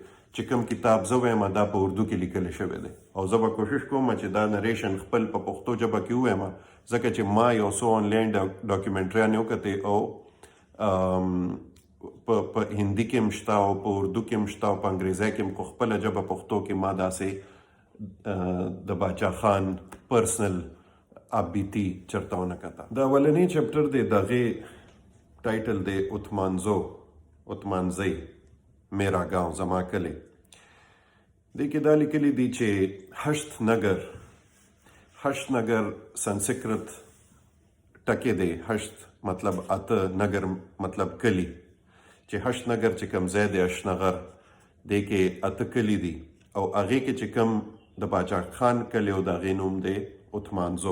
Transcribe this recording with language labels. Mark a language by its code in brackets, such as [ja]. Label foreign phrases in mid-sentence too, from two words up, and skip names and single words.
[ps] چې کوم کتاب زه وایم دا په اردو کې لیکلی شوی دی او زه به کوشش کوم چې دا نریشن خپل په پښتو ژبه کې ووایم، ځکه چې ما یو څو آنلاین ډاکومنټریانې وکتې او په هندي کې هم شته او په اردو کې هم شته او په انګریزی کې هم، خو خپله ژبه پښتو کې ما داسې د باچا خان پرسنل [ur] آپ بیتی [ps] چرته ونه کته. د اولنی چپټر دی، د هغې ټایټل دی اتمانزی [ur] میرا گاؤں [ps] زما کلی. دې کې دا لیکلی دي چې هشت نگر سنسکرت ټکې دی. هشت مطلب اته، نگر مطلب کلی، چې هشت نگر چې کوم ځای دی اشنغر، دې کې اته کلی دي او هغې کې چې کوم د باچا خان کلی او د هغې نوم دی اتمانزو.